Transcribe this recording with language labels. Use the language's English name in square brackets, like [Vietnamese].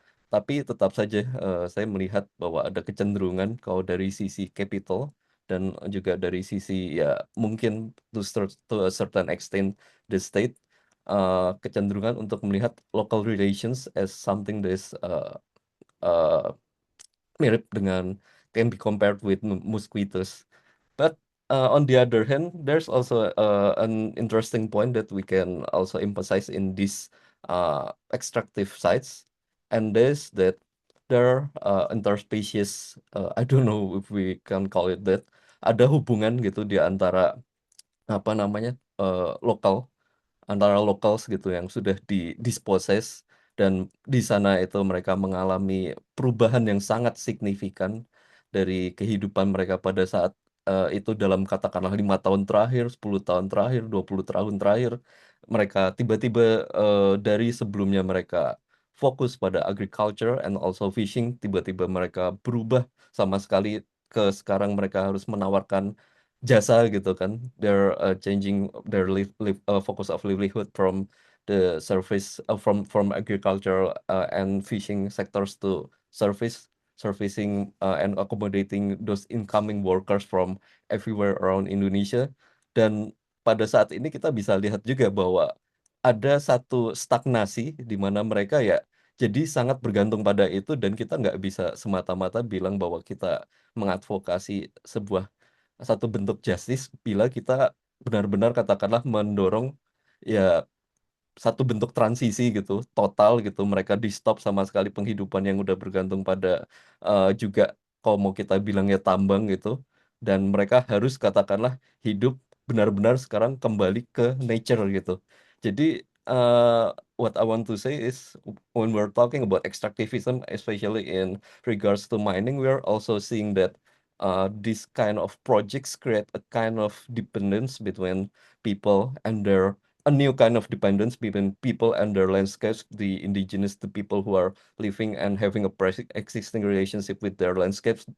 [Indonesian] Tapi tetap saja saya melihat bahwa ada kecenderungan kalau dari sisi capital dan juga dari sisi ya mungkin [English] to a certain extent the state [Indonesian] kecenderungan untuk melihat [English] local relations as something that is [Indonesian] uh, mirip dengan [English] can be compared with mosquitoes. But on the other hand, there's also an interesting point that we can also emphasize in these extractive sites, and this that there are interspecies. I don't know if we can call it that. [Indonesian] Ada hubungan gitu di antara apa namanya lokal antara locals gitu yang sudah disposes, dan di sana itu mereka mengalami perubahan yang sangat signifikan dari kehidupan mereka pada saat itu dalam katakanlah 5 tahun terakhir, 10 tahun terakhir, 20 tahun terakhir, mereka tiba-tiba dari sebelumnya mereka fokus pada [English] agriculture and also fishing, [Indonesian] tiba-tiba mereka berubah sama sekali ke sekarang mereka harus menawarkan jasa gitu kan. [English] They're changing their focus of livelihood from the service from agriculture and fishing sectors to servicing and accommodating those incoming workers from everywhere around Indonesia. [Indonesian] Dan pada saat ini kita bisa lihat juga bahwa ada satu stagnasi di mana mereka ya Jadi sangat bergantung pada itu dan kita nggak bisa semata-mata bilang bahwa kita mengadvokasi sebuah satu bentuk justice bila kita benar-benar katakanlah mendorong ya satu bentuk transisi gitu, total gitu. Mereka di stop sama sekali penghidupan yang udah bergantung pada juga kalau mau kita bilangnya tambang gitu. Dan mereka harus katakanlah hidup benar-benar sekarang kembali ke nature gitu. [English] Jadi what I want to say is when we're talking about extractivism, especially in regards to mining, we are also seeing that this kind of projects create a kind of dependence between people and their a new kind of dependence between people and their landscapes, the indigenous, the people who are living and having a existing relationship with their landscapes.